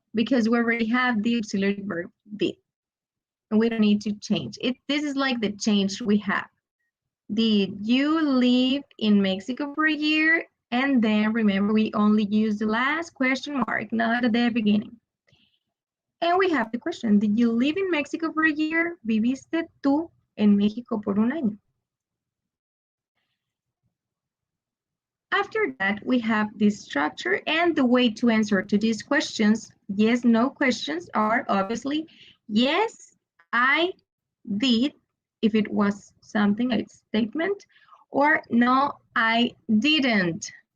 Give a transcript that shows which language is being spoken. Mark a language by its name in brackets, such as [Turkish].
[English] Because we already have the auxiliary verb did, and we don't need to change it. This is like the change we have. Did you live in Mexico for a year? And then remember, we only use the last question mark, not at the beginning. And we have the question, did you live in Mexico for a year? [Spanish] ¿Viviste tú en México por un año? [English] After that, we have this structure, and the way to answer to these questions, yes, no questions are obviously, yes, I did, if it was something, a statement, or no, I didn't.